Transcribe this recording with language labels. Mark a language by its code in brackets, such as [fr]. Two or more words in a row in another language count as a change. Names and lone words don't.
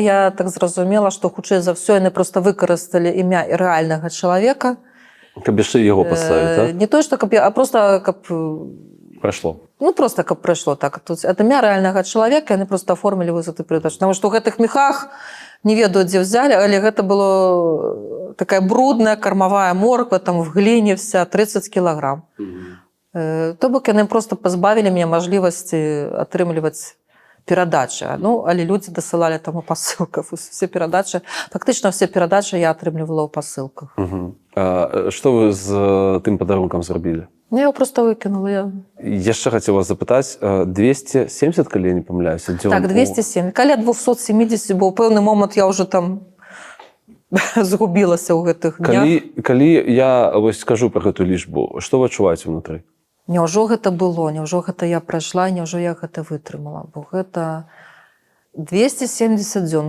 [be] Я так зразумела, што хутчэй за ўсё яны проста выкарысталі імя рэальнага чалавека. Каб яшчэ яго паставіць, так? Не то, што каб я, а просто каб... Прайшло. Ну, просто каб прайшло так. Тут ад імя рэальнага чалавека яны проста аформілі вось гэты перадачу. Таму што ў гэтых мехах не ведаю, дзе ўзялі, але гэта было такая брудная кармавая морква, там в гліне вся, 30 кілограм. То бок яны просто пазбавілі мяне мажлівасці атрымліваць перадачы. Ну, але людзі дасылалі там у пасылках. Все перадачы, фактычна все перадачы я атрымлівала ў пасылках. Што вы з тым падарункам зрабілі? [ru] Я его просто выкинула. [be] Яшчэ хацеў вас запытаць, 270, калі я не памыляюся, дзён? Так, 207. Каля 270, бо ў пэўны момант я ўжо там згубілася ў гэтых днях. Калі я вось скажу пра гэту лічбу, што вы адчуваеце ўнутры? Няўжо гэта было, няўжо гэта я прайшла, няўжо я гэта вытрымала, бо гэта 270 дзён.